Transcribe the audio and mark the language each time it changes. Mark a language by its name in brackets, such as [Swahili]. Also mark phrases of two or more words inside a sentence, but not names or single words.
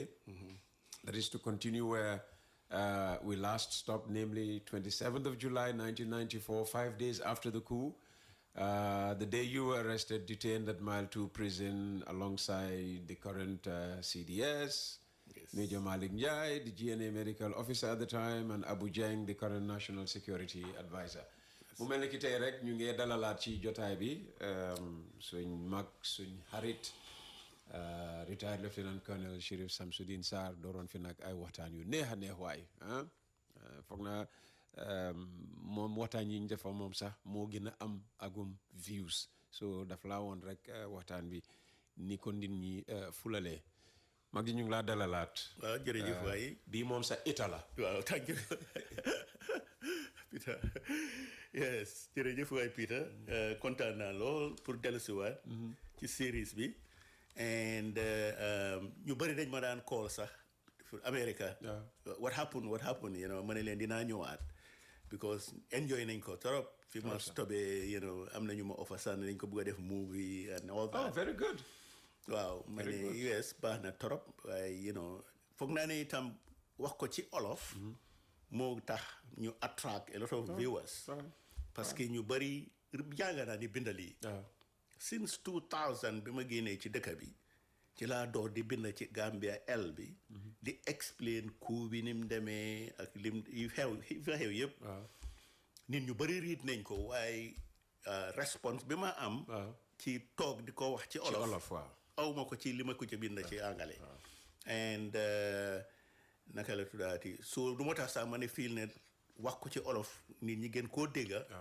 [English] That is to continue where we last stopped, namely 27th of July, 1994, 5 days after the coup. The day you were arrested, detained at Mile 2 prison alongside the current CDS, Major Malik Njai, the GNA medical officer at the time, and Abu Jeng, the current national security advisor. [Wolof] Mu mel ni ki tey rek ñu ngi dalalaat ci jotaay bi suñ mag suñ xarit [English] retired Lieutenant Colonel [Wolof] Sheriff Samsudin Sarr dooroon fi nag ay waxtaan yu neex a neex waay foog naa moom waxtaan yi ñu defa moom sax moo gën a am agum views so daf laa woon rek waxtaan bi ni ko nit ñi fulalee mag ji ñu ngi laa dalalaat. waaw jërëjëf waay. bii moom sa état la. [English] waaw thank you Peter. [Wolof] Yes jërëjëf waay Peter. kontaan naa lool pour dellusiwaat ci séries bi. And ñu bëri dañ ma daan call sax America. [English] What happened [Wolof] ma ne leen dinaa ñëwaat because enjoy nañ ko trop fi ma stobee am nañu ma offer sax nañ ko bëgg a def movie [English] and all that. Oh very good. [Wolof] waaw ma ne US baax na trop waaye foog naa ne itam wax ko ci olof moo tax ñu [English] attract a lot of viewers [French] parce que [Wolof] ñu bëri jàng naa ni bindali since 2000 bi ma génnee ci dëkk bi ci laa door di bind ci Gambia L bi di explain coup bi ni mu demee ak lim yu xew yëpp nit ñu bëri riit nañ ko waaye response bi ma am ci toog di ko wax ci olof aw ma ko ci li ma ko ci bind ci anglais and naka la tuddaati so du ma tax sax ma ne fiil ne wax ko ci olof nit ñi gën koo dégga